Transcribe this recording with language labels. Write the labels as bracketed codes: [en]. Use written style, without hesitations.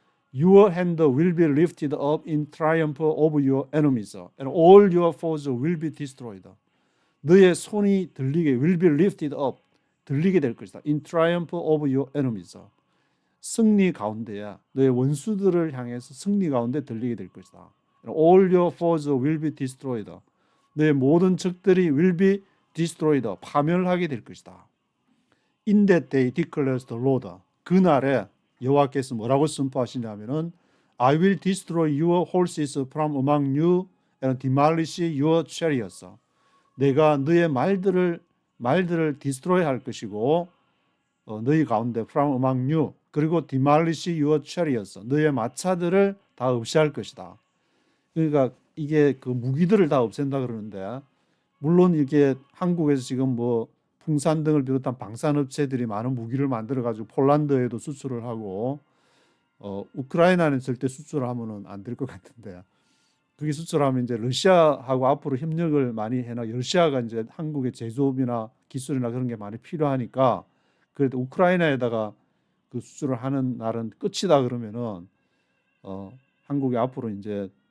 [en] Your hand will be lifted up in triumph over your enemies, and all your foes will be destroyed. [ko] 너의 손이 [en] will be lifted up, [ko] 들리게 될 것이다. [en] In triumph over your enemies. [ko] 승리 가운데야 너의 원수들을 향해서 승리 가운데 들리게 될 것이다. [en] All your foes will be destroyed. [ko] 너의 모든 적들이 [en] will be destroyed. [ko] 파멸하게 될 것이다. [en] In that day declares the Lord. [ko] 그날에 여호와께서 뭐라고 선포하시냐면은 [en] I will destroy your horses from among you and demolish your chariots. [ko] 내가 너의 말들을 destroy 할 것이고 너희 가운데 [en] from among you, [ko] 그리고 [en] demolish your chariots, [ko] 너의 마차들을 다 없애할 것이다. 그러니까 이게 그 무기들을 다 없앤다 그러는데, 물론 이게 한국에서 지금 뭐 풍산 등을 비롯한 방산업체들이 많은 무기를 만들어 가지고 폴란드에도 수출을 하고 우크라이나는 절대 수출을 하면은 안 될 것 같은데, 그게 수출하면 이제 러시아하고 앞으로 협력을 많이 해나 러시아가 이제 한국의 제조업이나 기술이나 그런 게 많이 필요하니까 그래도 우크라이나에다가 그 수출을 하는 날은 끝이다 그러면은 한국이 앞으로 이제